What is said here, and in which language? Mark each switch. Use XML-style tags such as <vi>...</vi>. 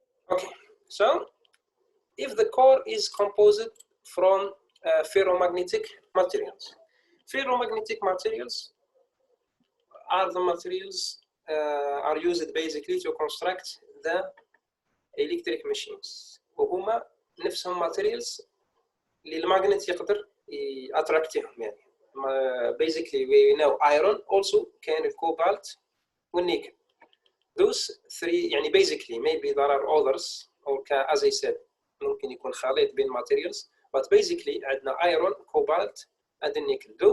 <en>Okay, so if the core is composed from ferromagnetic materials. Ferromagnetic materials are the materials are used basically to construct the electric machines.</en> <ar>وهما نفسهم materials اللي الماغنت يقدر ياتراكتيهم. يعني</ar> <en>basically we know iron also</en> <ar>كاين الكوبالت والنيكل.</ar> <en>Those three</en> <ar>يعني</ar> <en>basically maybe there are others or as I said</en> <ar>ممكن يكون خليط بين</ar> <en>materials, but basically</en> <ar>عندنا</ar> <en>iron, cobalt and nickel.</en>